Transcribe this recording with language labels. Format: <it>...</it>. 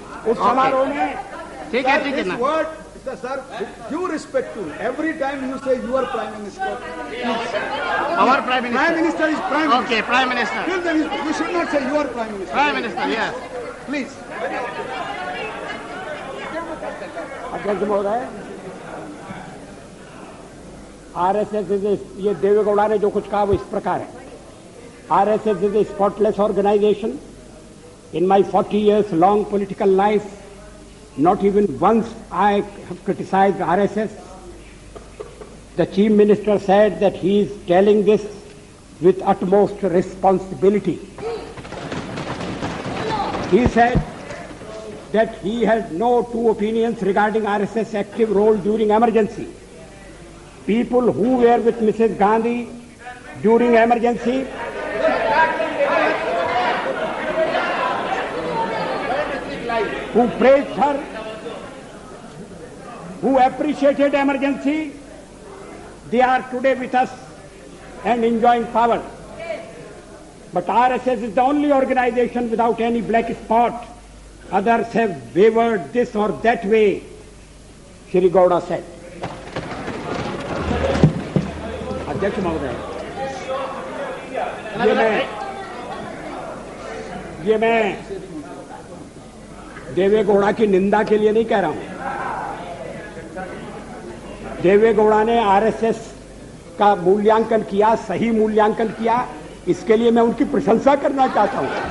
<hi>उस समारोह में ठीक है ना।</hi> <en>Sir, with due respect to every time you say your Prime Minister. Our Prime Minister. Prime Minister is Prime Minister. Okay, Prime Minister. Till then, you should not say your Prime Minister. Prime Minister, yes. Please.</en> <hi>अध्यक्ष महोदय, RSS ये देवेगौड़ा ने जो कुछ कहा वो इस प्रकार है।</hi> <en>RSS is a spotless organisation. In my 40 years long political life, not even once I have criticized RSS. The Chief Minister said that he is telling this with utmost responsibility. He said that he has no two opinions regarding RSS active role during emergency. People who were with Mrs. Gandhi during emergency who praised her, who appreciated emergency, they are today with us and enjoying power. But RSS is the only organization without any black spot. Others have wavered this or that way, Shri Gowda said.</en> <hi>अध्यक्ष महोदय, ये मैं देवेगौड़ा की निंदा के लिए नहीं कह रहा हूं। देवेगौड़ा ने आरएसएस का मूल्यांकन किया, सही मूल्यांकन किया, इसके लिए मैं उनकी प्रशंसा करना चाहता हूं।</hi>